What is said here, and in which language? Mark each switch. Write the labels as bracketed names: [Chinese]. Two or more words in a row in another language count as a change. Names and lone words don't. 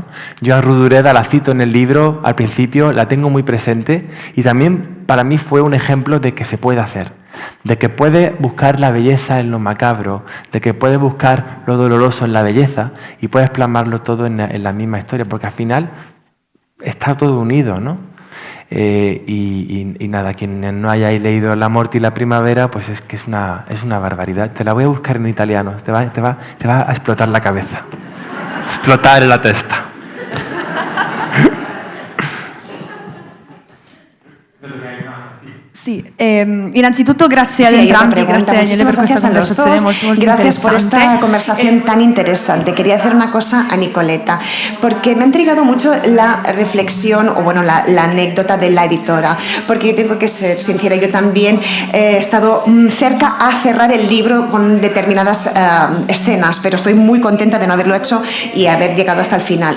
[Spanish] Yo a Rodoreda la cito en el libro, al principio la tengo muy presente, y también para mí fue un ejemplo de que se puede hacer, de que puede buscar la belleza en lo macabro, de que puede buscar lo doloroso en la belleza, y puedes plasmarlo todo en la misma historia, porque al final está todo unido, ¿no? Y nada, quien no hayáis leído La muerte y la primavera, pues es que es una barbaridad. Te la voy a buscar en italiano, te va a explotar la cabeza, explotar la testa. [Italian] Sì, innanzitutto grazie ad entrambi, grazie a Daniele per questa conversazione molto [Spanish] Gracias por esta [Italian] interessante. [Spanish] conversación tan interesante. Quería hacer una cosa a Nicoleta, porque me ha intrigado mucho la reflexión, o bueno, la anécdota de la editora, porque yo tengo que ser sincera, yo también he estado cerca a cerrar el libro con determinadas escenas, pero estoy muy contenta de no haberlo hecho y haber llegado hasta el final.